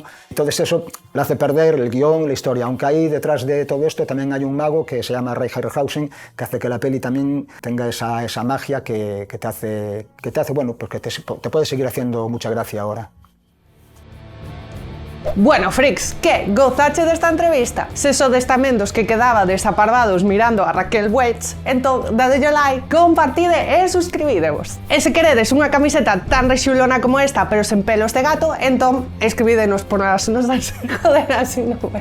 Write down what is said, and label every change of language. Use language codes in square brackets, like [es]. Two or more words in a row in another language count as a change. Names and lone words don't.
[es] Entonces eso le hace perder el guión, la historia, aunque ahí detrás de todo esto también hay un mago que se llama Ray Harryhausen, que hace que la peli también tenga esa magia que te hace, bueno, pues que te puede seguir haciendo mucha gracia ahora. [gl] Bueno, freaks, que gozache desta entrevista? Se sodes tamén dos que quedaba desapardados mirando a Raquel Welch, entón dadelle like, compartide e suscribidevos. E se queredes unha camiseta tan rexulona como esta, pero sen pelos de gato, entón escribídenos por as nosas joder, así non ve.